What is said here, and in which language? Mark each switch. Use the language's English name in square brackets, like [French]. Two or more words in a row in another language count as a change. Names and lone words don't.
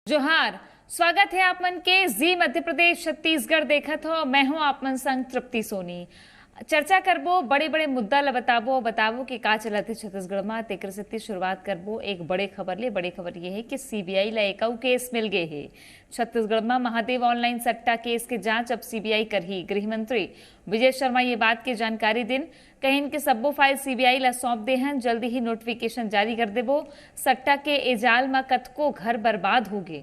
[Chhattisgarhi] जोहार। स्वागत है आप मन के जी मध्य प्रदेश छत्तीसगढ़ देखत हो। मैं हूं आप मन संग तृप्ति सोनी। चर्चा करबो बड़े बड़े मुद्दा ला बताबो कि का चलत है छत्तीसगढ़ में। तेकर से शुरुआत करबो एक बड़े खबर ले। बड़े खबर ये है कि सीबीआई ला एक केस मिल गए है छत्तीसगढ़ में। महादेव ऑनलाइन सट्टा केस के जांच अब सीबीआई करही। गृह मंत्री विजय शर्मा ये बात की जानकारी दिन कहीं के सब्बो फाइल सीबीआई ला सौंप दे हैं। जल्दी ही नोटिफिकेशन जारी कर देबो। सट्टा के एजाल में कतको घर बर्बाद हो गए।